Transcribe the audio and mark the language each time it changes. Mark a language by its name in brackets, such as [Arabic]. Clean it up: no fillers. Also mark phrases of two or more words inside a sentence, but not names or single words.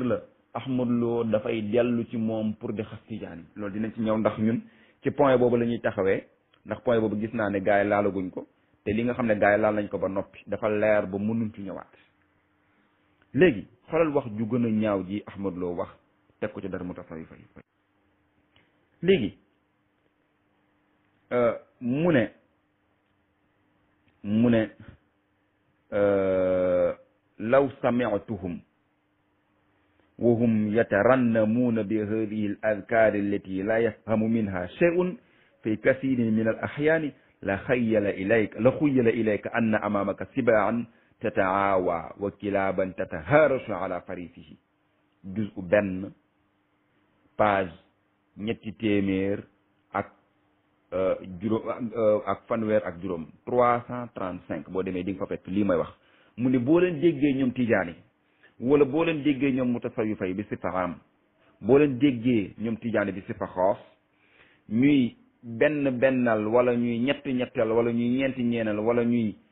[Wolof] la Ahmed Lo dafay dellu ci moom pour di xas tijaan yi loolu dinañ ci ñëw ndax ñun ci point boobu la ñuy taxawee ndax point boobu gis naa ne gars yi laalaguñ ko te li nga xam ne gars yi laal nañ ko ba noppi dafa leer ba mënuñ ci ñëwaat léegi xoolal wax ju gën a ñaaw ji Ahmad Lo wax teg ko ci dara mutasawifa yi léegi mu ne [Arabic] لو سمعتهم وهم يترنمون بهذه الأذكار التي لا يفهم منها شيء في كثير من الأحيان لخيل إليك أن أمامك سباعا تتعاوى وكلابا تتهارش على فريسته [Wolof] juz'u benn page ñetti téeméer ak juróom ak fanweer ak juróom 335 boo demee di nga fa fekk lii may wax mu ne boo leen déggee ñoom tijaani wala boo leen déggee ñoom mutasawifa yi bi sifa am boo leen déggee ñoom tijaani bi sifa xoos ñuy bennal wala ñuy ñettal wala ñuy ñeenal wala ñuy